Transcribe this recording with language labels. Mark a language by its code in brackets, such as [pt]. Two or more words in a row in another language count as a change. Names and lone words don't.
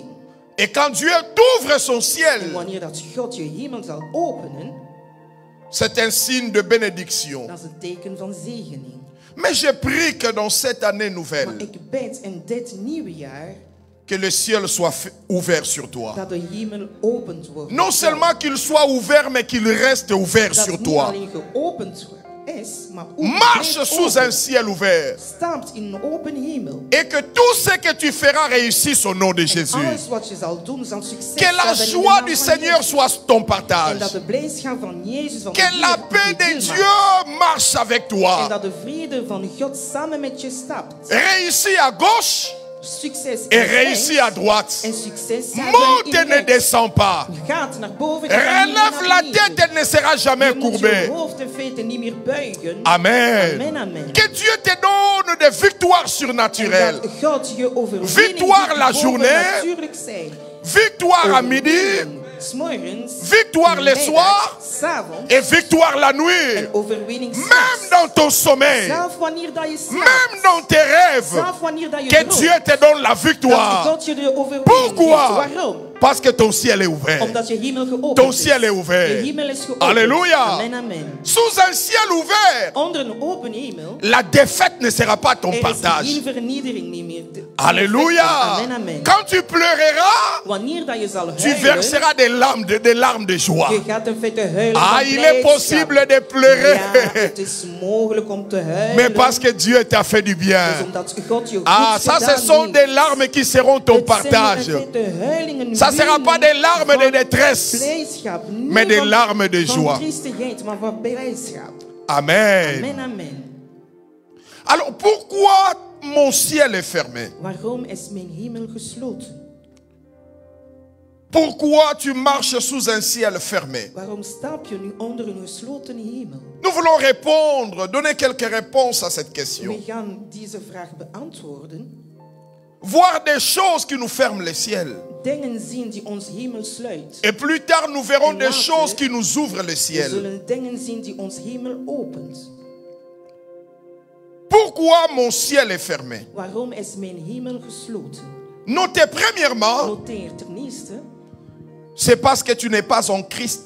[fr] Et quand Dieu t'ouvre son [nl] En [fr] ciel, [nl] wanneer dat God je hemel zal openen, [fr] c'est un signe de bénédiction. [nl] dat is een teken van zegening. [fr] Mais je prie que dans cette année [nl] Maar [fr] nouvelle, [nl] ik bid in dit nieuwe jaar [fr] que le ciel soit ouvert sur toi. [nl] dat de hemel opend wordt. [fr] Non seulement qu'il soit ouvert, mais qu'il reste ouvert [nl] dat [fr] sur [nl] niet [fr] toi. [nl] alleen geopend is, maar ook [fr] Marche [nl] blijft [fr] sous [nl] open. [fr] un ciel ouvert. [nl] Staat in een open hemel. [fr] Et que tout ce que tu feras réussisse au nom de [nl] En [fr] Jésus. [nl] alles wat je zal doen, zal succes [fr] Que la [nl] hebben in de [fr] joie [nl] naam [fr] du [nl] van [fr] Seigneur [nl] Jezus. [fr] soit ton [nl] En [fr] partage. [nl] dat de blijdschap van Jezus van de [fr] Que la [nl] Heer [fr] paix [nl] je [fr] de [nl] deel [fr] Dieu [nl] maakt. [fr] marche avec [nl] En [fr] toi. [nl] dat de vrede van God samen met je stapt. [fr] Réussis à gauche [nl] Succes [fr] et [nl] in [fr] réussis [nl] rechts [fr] à droite. [nl] en succes [fr] Monte [nl] in [fr] ne [nl] rechts. [fr] descends pas. [nl] Gaat naar boven en ga niet [fr] Relève [nl] naar [fr] la [nl] beneden. [fr] tête, elle ne sera jamais [nl] Je moet je [fr] courbée. [nl] hoofd in feite niet meer buigen. [fr] Amen. [nl] Amen, amen. [fr] Que Dieu te donne des victoires [nl] En [fr] surnaturelles. [nl] dat God je overwinning [fr] Victoire la journée. [nl] natuurlijk zijn. [fr] Victoire à midi, [nl] S'morgens, [fr] victoire le soir [nl] s'avonds [fr] et victoire la nuit. [nl] en overwinning [fr] Même [nl] s'nachts. [fr] dans ton sommeil, [nl] Zelf wanneer dat je slaapt. [fr] même dans tes rêves, [nl] Zelf wanneer dat je [fr] que [nl] droomt. [fr] Dieu te donne la [nl] Dat [fr] victoire. [nl] God je de overwinning [fr] Pourquoi? [nl] geeft. Waarom? [fr] Parce que ton ciel est ouvert. [nl] Omdat je hemel geopend [fr] Ton [nl] is. [fr] ciel est ouvert. [nl] Je hemel is geopend. [fr] Alléluia. [nl] Amen, amen. [fr] Sous un ciel ouvert, [nl] Onder een open hemel [fr] la défaite ne sera pas ton [nl] er is [fr] partage. [nl] geen vernedering niet meer [fr] Alléluia. [nl] Amen, amen. [fr] Quand tu pleureras, [nl] Wanneer dat je zal [fr] tu [nl] huilen, [fr] verseras des larmes de joie. [nl] je gaat in feite huilen [fr] Ah, [nl] van [fr] il est [nl] blijdschap. [fr] possible de pleurer. [nl] Ja, het is mogelijk om te huilen. [fr] Mais parce que Dieu t'a fait du [nl] Dus [fr] bien. [nl] omdat God je goed [fr] Ah, ça ce [nl] gedaan [fr] sont [nl] heeft. [fr] des larmes qui seront ton [nl] Het zijn [fr] partage. [nl] in feite huilingen, [fr] Ça ne sera pas des larmes de détresse, [nl] blijdschap, niet [fr] mais des [nl] van- [fr] larmes de [nl] van [fr] joie. [nl] triestigheid, maar van blijdschap. [fr] Amen. [nl] Amen, amen. [fr] Alors pourquoi mon ciel est fermé? [nl] Waarom is mijn hemel gesloten? [fr] Pourquoi tu marches sous un ciel fermé? [nl] Waarom stap je nu onder een gesloten hemel? [fr] Nous voulons répondre, donner quelques réponses à cette question. [nl] We gaan deze vraag beantwoorden. [fr] Voir des choses qui nous ferment le ciel. [nl] Dingen zien die ons hemel sluit. [fr] Et plus tard, nous verrons [nl] En [fr] des [nl] later, [fr] choses qui nous ouvrent le [nl] We [fr] ciel. [nl] zullen dingen zien die ons hemel opent. [fr] Pourquoi mon ciel est fermé? [nl] Waarom is mijn hemel gesloten? [fr] Notez premièrement, [nl] Noteer ten eerste, [fr] c'est parce que tu n'es pas en Christ.